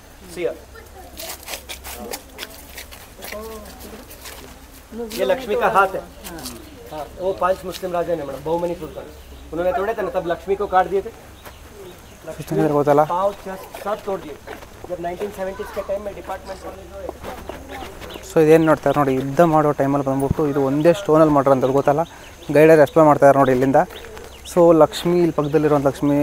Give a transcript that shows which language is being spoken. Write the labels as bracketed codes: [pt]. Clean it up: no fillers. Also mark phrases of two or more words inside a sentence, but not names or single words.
[hi] सिया ये लक्ष्मी का हाथ है. हाँ, वो 5 मुस्लिम राजा ने मैडम, बहुमनी सुल्तान, उन्होंने तोड़े थे ना, तब लक्ष्मी को काट दिए थे. पाव, चेस्ट सब तोड़ दिए. जब 1970s के टाइम में डिपार्टमेंट [kn] ಸೊ ಇದೇನು ನೋಡ್ತಾರೆ ನೋಡಿ, ಯುದ್ಧ ಮಾಡೋ ಟೈಮಲ್ಲಿ ಬಂದ್ಬಿಟ್ಟು ಇದು ಒಂದೇ ಸ್ಟೋನಲ್ಲಿ ಮಾಡಿರೋಂಥದ್ದು ಗೊತ್ತಲ್ಲ. ಗೈಡರ್ ಎಕ್ಸ್ಪ್ಲೇನ್ ಮಾಡ್ತಾರೆ ನೋಡಿ ಇಲ್ಲಿಂದ. ಸೊ ಲಕ್ಷ್ಮಿ ಇಲ್ಲಿ ಪಕ್ಕದಲ್ಲಿರುವಂಥ ಲಕ್ಷ್ಮಿ.